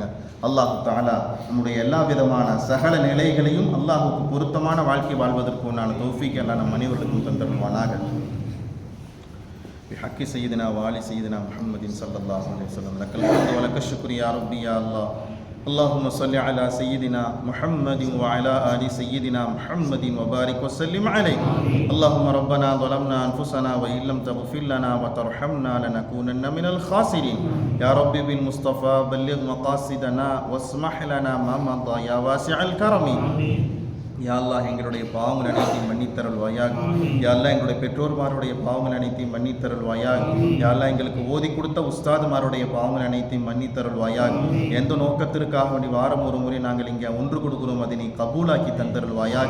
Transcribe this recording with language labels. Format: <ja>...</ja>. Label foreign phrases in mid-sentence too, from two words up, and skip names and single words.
<ta>அல்லாஹ் தஆலா நம்முடைய எல்லா விதமான சகல நிலைகளையும் அல்லாஹுக்கு பொருத்தமான வாழ்க்கை வாழ்வதற்கு உண்டான தௌஃபீக் எல்லாம் நம் அனைவருக்கும் தந்தருள்வானாக.</ta> <ar>بحق سيدنا وآل سيدنا محمد صلى الله عليه وسلم لك الحمد ولك الشكر يا ربي يا الله. اللهم صل على سيدنا محمد وعلى آل سيدنا محمد وبارك وسلم عليه. اللهم ربنا ظلمنا أنفسنا وإن لم تغفر لنا وترحمنا لنكونن من الخاسرين. يا رب بالمصطفى بلغ مقاصدنا واسمح لنا ما مضى يا واسع الكرم. يا الله</ar> <ta>எங்களுடைய பாவங்கள் அனைத்தையும் மன்னித்தருள்வாயாக.</ta> <ar>يا الله</ar> <ta>எங்களுடைய பெற்றோர்மாருடைய பாவங்கள் அனைத்தையும் மன்னித்தருள்வாயாக.</ta> <ar>يا الله</ar> <ta>எங்களுக்கு ஓதி கொடுத்த உஸ்தாதுமாருடைய பாவங்கள் அனைத்தையும் மன்னித்தருள்வாயாக. எந்த நோக்கத்திற்காக வேண்டி வாரம் ஒரு முறை நாங்கள் இங்கே ஒன்று கொடுக்கிறோம் அதை நீ கபூலாக்கி தந்தருள்வாயாக.</ta>